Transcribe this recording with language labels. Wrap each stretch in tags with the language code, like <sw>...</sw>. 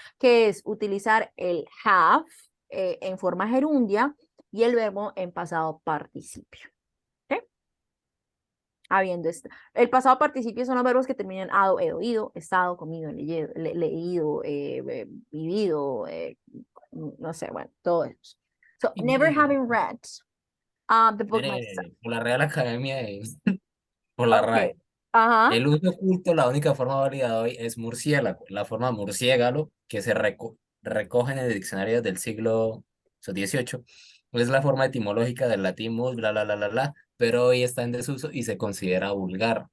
<es>Que es utilizar el have en forma gerundia y el verbo en pasado participio. ¿Ok? Habiendo esto. El pasado participio son los verbos que terminan ado, he oído, estado, comido, leído, vivido, no sé, bueno, todo eso.</es> <en>So, never having read the book myself.</en> <es>Por la Real Academia por la Ok. RAE. Ajá. El uso oculto, la única forma válida de hoy es murciélago. La forma murciégalo, que se recoge en el diccionario del siglo XVIII, es la forma etimológica del latín mus, bla, pero hoy está en desuso y se considera vulgar.</es>